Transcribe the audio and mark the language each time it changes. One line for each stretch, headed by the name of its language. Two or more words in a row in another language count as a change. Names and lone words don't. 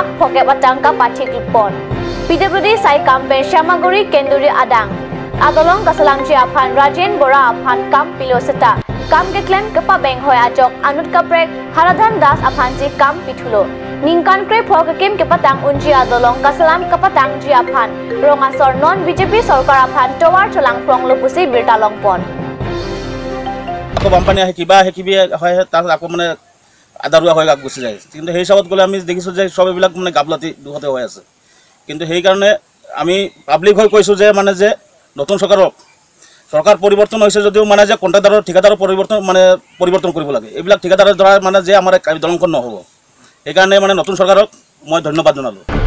Karbi: poke batangka patik pon PWD sai kampen Syamaguri Kenduri adang adolong kasalam jiapan Rajen Bora apan kam piloseta kam geklem kepa beng hoy ajok anut kaprek Haradhan Das apanji kam pitulo Ningkan kre phogkem kepatang unji adolong kasalam kepatang jiapan rongasor non BJP sarkar apan towar cholang prong lopusi birta longpon
Assamese: ako বানপানী আহে কিবা হয় তাত আকৌ মানে আদাৰুৱা হৈ গুচি যায় কিন্তু সেই হিচাপত গ'লে আমি দেখিছোঁ যে সব এইবিলাক মানে গাফলতি দুখতে হৈ আছে কিন্তু সেইকাৰণে আমি পাব্লিক হৈ কৈছোঁ যে মানে যে নতুন চৰকাৰ পৰিৱৰ্তন হৈছে যদিও মানে যে কণ্ট্ৰাক্টৰৰ ঠিকাদাৰৰ পৰিৱৰ্তন কৰিব লাগে এইবিলাক ঠিকাদাৰৰ দ্বাৰা মানে যে আমাৰ দলংখন নহ'ব সেইকাৰণে মানে নতুন চৰকাৰক মই ধন্যবাদ জনালোঁ